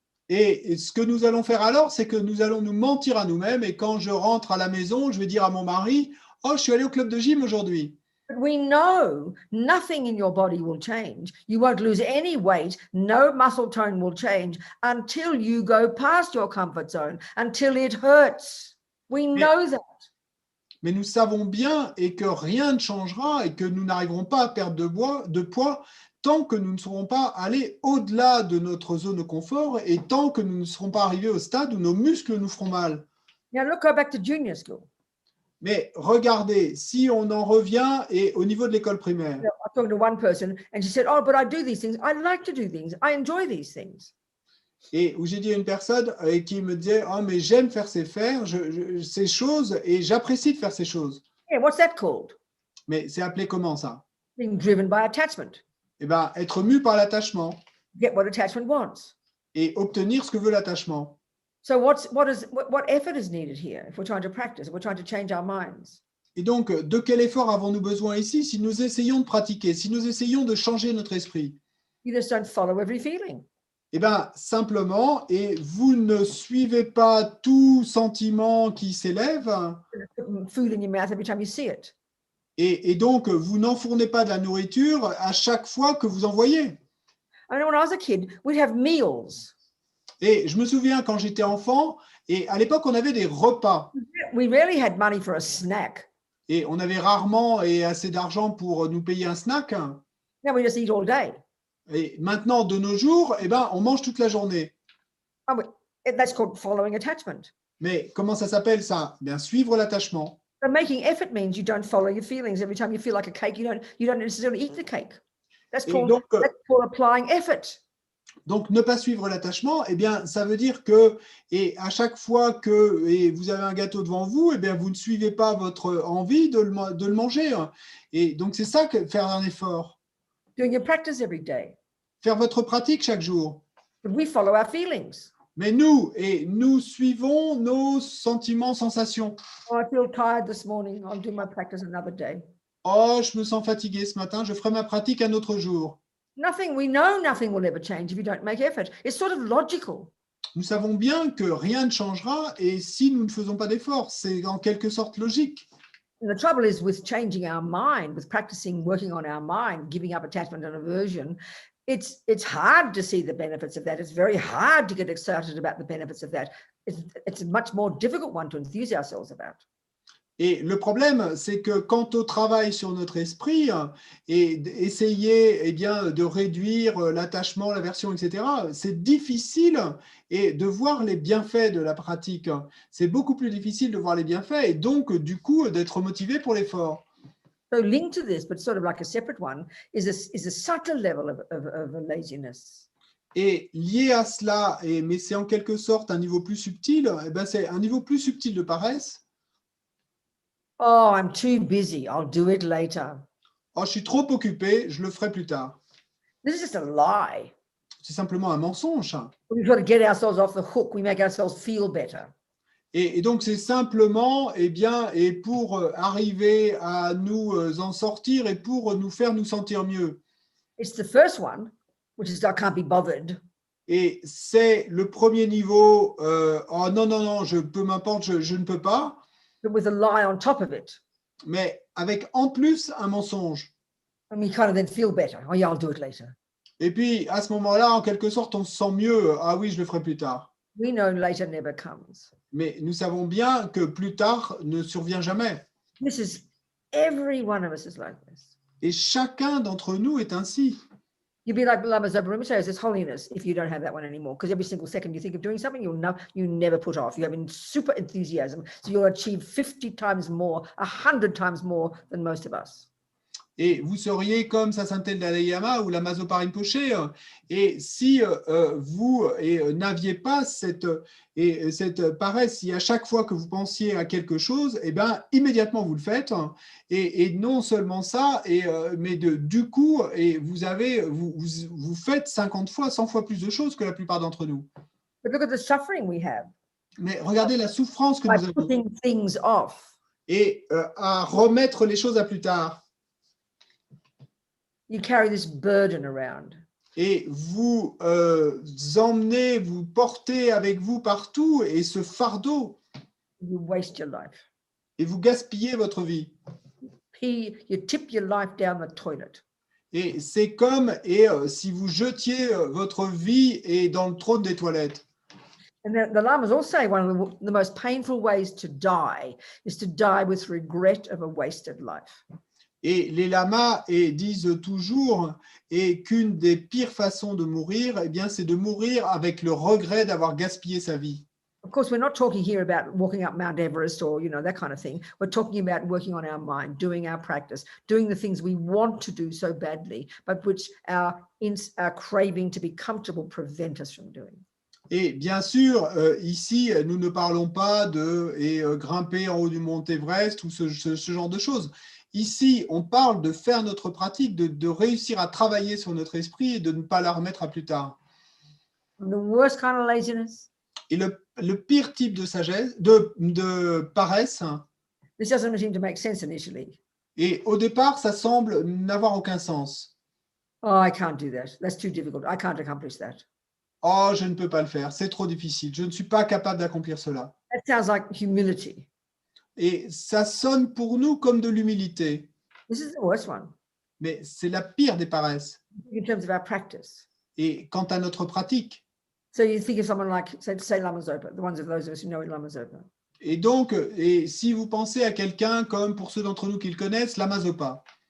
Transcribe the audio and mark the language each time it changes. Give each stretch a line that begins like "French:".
French: Et ce que nous allons faire alors, c'est que nous allons nous mentir à nous-mêmes. Et quand je rentre à la maison, je vais dire à mon mari, oh, je suis allé au club de gym aujourd'hui.
English: But we know nothing in your body will change. You won't lose any weight. No muscle tone will change until you go past your comfort zone, until it hurts. We know that.
French: Mais nous savons bien et que rien ne changera et que nous n'arriverons pas à perdre de poids tant que nous ne serons pas allés au-delà de notre zone de confort et tant que nous ne serons pas arrivés au stade où nos muscles nous feront mal.
English: Now look, go back to junior school.
French: Mais regardez, si on en revient et au niveau de l'école primaire.
English: I was talking to one person and she said, oh, but I do these things. I like to do things. I enjoy these things.
French: Et où j'ai dit à une personne qui me disait, oh, mais j'aime faire ces choses et j'apprécie de faire ces choses.
English: Yeah, what's that called?
French: Mais c'est appelé comment ça?
English: Being driven by attachment.
French: Eh bien, être mu par l'attachement
English: Get what attachment wants.
French: et obtenir ce que veut l'attachement.
English: So what effort is needed here if we're trying to practice, if we're trying to change our minds?
French: Et donc, de quel effort avons-nous besoin ici si nous essayons de pratiquer, si nous essayons de changer notre esprit?
English: You just don't follow every feeling.
French: Eh bien, simplement, et vous ne suivez pas tout sentiment qui s'élève,
English: Put food in your mouth every time you see it.
French: et donc, vous n'enfournez pas de la nourriture à chaque fois que vous en voyez.
English: I know when I was a kid, we'd have meals.
French: Et je me souviens quand j'étais enfant, et à l'époque, on avait des repas.
English: We rarely had money for a snack.
French: Et on avait rarement assez d'argent pour nous payer un snack.
English: Now we just eat all day.
French: Et maintenant, de nos jours, eh ben, on mange toute la journée.
English: That's called following attachment.
French: Mais comment ça s'appelle ça? Bien, suivre l'attachement.
English: So making effort means you don't follow your feelings. Every time you feel like a cake, you don't necessarily eat the cake. That's called applying effort.
French: Donc, ne pas suivre l'attachement, eh bien, ça veut dire que, et à chaque fois que vous avez un gâteau devant vous, eh bien, vous ne suivez pas votre envie de le manger. Et donc, c'est ça que faire un effort.
English: Doing your practice every day.
French: Faire votre pratique chaque jour.
English: But we follow our feelings.
French: Mais nous suivons nos sentiments, sensations.
English: Oh, I feel tired this morning. I'll do my practice another day.
French: Oh, je me sens fatigué ce matin, je ferai ma pratique un autre jour.
English: We know nothing will ever change if you don't make effort. It's sort of logical.
French: Nous savons bien que rien ne changera et si nous ne faisons pas d'efforts, c'est en quelque sorte logique.
English: And the trouble is with changing our mind, with practicing working on our mind, giving up attachment and aversion, it's hard to see the benefits of that. It's very hard to get excited about the benefits of that. It's a much more difficult one to enthuse ourselves about.
French: Et le problème, c'est que quant au travail sur notre esprit et d'essayer de réduire l'attachement, l'aversion, etc., c'est difficile et de voir les bienfaits de la pratique. C'est beaucoup plus difficile de voir les bienfaits et donc, du coup, d'être motivé pour l'effort.
English: So linked to this, but sort of like a separate one, is a subtle level of laziness.
French: Et lié à cela, mais c'est en quelque sorte un niveau plus subtil, c'est un niveau plus subtil de paresse.
English: Oh, I'm too busy. I'll do it later.
French: Oh, je suis trop occupé, je le ferai plus tard.
English: This is just a lie.
French: C'est simplement un mensonge.
English: We've got to get ourselves off the hook. We make ourselves feel better.
French: Et donc, c'est simplement, et pour arriver à nous en sortir et pour nous faire nous sentir mieux.
English: It's the first one, which is I can't be bothered.
French: Et c'est le premier niveau, oh non, peu m'importe, je ne peux pas.
English: But with a lie on top of it.
French: Mais avec en plus un mensonge.
English: And we kind of then feel better. Oh yeah, I'll do it later.
French: Et puis, à ce moment-là, en quelque sorte, on se sent mieux. Ah oui, je le ferai plus tard.
English: We know later never comes.
French: Mais nous savons bien que plus tard ne survient jamais.
English: Every one of us is like this.
French: Et chacun d'entre nous est ainsi.
English: You'd be like Lama Zobarim says, it's holiness if you don't have that one anymore. Because every single second you think of doing something, you never put off. You have super enthusiasm. So you'll achieve 50 times more, 100 times more than most of us.
French: Et vous seriez comme sa sainteté de Dalai Lama ou la Mazopa Rinpoche. Et si vous n'aviez pas cette paresse, si à chaque fois que vous pensiez à quelque chose, immédiatement vous le faites. Et non seulement ça, mais du coup, vous faites 50 fois, 100 fois plus de choses que la plupart d'entre nous.
English: But look at the suffering we have.
French: Mais regardez la souffrance que nous avons.
English: Putting things off.
French: Et à remettre les choses à plus tard.
English: You carry this burden around.
French: Et vous emmenez, vous portez avec vous partout et ce fardeau,
English: You waste your life.
French: et vous gaspillez votre vie.
English: You tip your life down the toilet.
French: Et c'est comme si vous jetiez votre vie et dans le trône des toilettes.
English: And the Lamas all say one of the most painful ways to die is to die with regret of a wasted life.
French: Et les lamas disent toujours qu'une des pires façons de mourir, eh bien, c'est de mourir avec le regret d'avoir gaspillé sa vie.
English: Of course, we're not talking here about walking up Mount Everest or, that kind of thing. We're talking about working on our mind, doing our practice, doing the things we want to do so badly, but which our craving to be comfortable prevent us from doing.
French: Et bien sûr, ici, nous ne parlons pas de grimper en haut du mont Everest ou ce genre de choses. Ici, on parle de faire notre pratique, de réussir à travailler sur notre esprit et de ne pas la remettre à plus tard.
English: And the worst kind of laziness.
French: Et le pire type de sagesse, de paresse,
English: This doesn't seem to make sense initially.
French: et au départ, ça semble n'avoir aucun sens.
English: Oh, I can't do that. That's too difficult. I can't accomplish that.
French: Oh, je ne peux pas le faire, c'est trop difficile, je ne suis pas capable d'accomplir cela.
English: That sounds like humility.
French: Et ça sonne pour nous comme de l'humilité,
English: This is the worst one
French: mais c'est la pire des paresses.
English: in terms of our practice.
French: Et quant à notre pratique,
English: So you think of someone like, say Lama Zopa, those of us who know Lama Zopa.
French: et donc, si vous pensez à quelqu'un comme, pour ceux d'entre nous qui le connaissent, Lama Zopa,